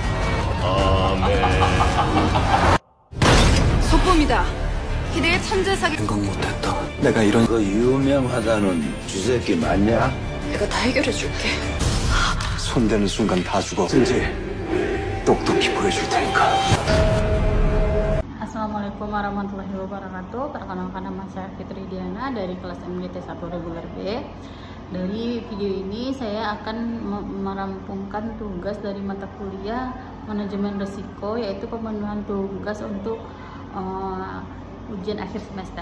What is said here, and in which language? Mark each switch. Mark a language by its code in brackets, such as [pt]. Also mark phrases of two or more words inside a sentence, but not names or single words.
[ko] 소품이다. 희대의 천재 사기. 생각 못했다. 내가 이런 그 유명하다는 쥐새끼 맞냐? 내가 다 해결해 줄게. 손대는 순간 다 죽어. 진지 똑똑히 보여줄 테니까. [ar] السلام عليكم ورحمة الله وبركاته. [id] Perkenalkan, nama saya Fitri Diana dari kelas MGT 1 reguler B. Dari video ini saya akan merampungkan tugas dari mata kuliah manajemen risiko, yaitu pemenuhan tugas untuk ujian akhir semester.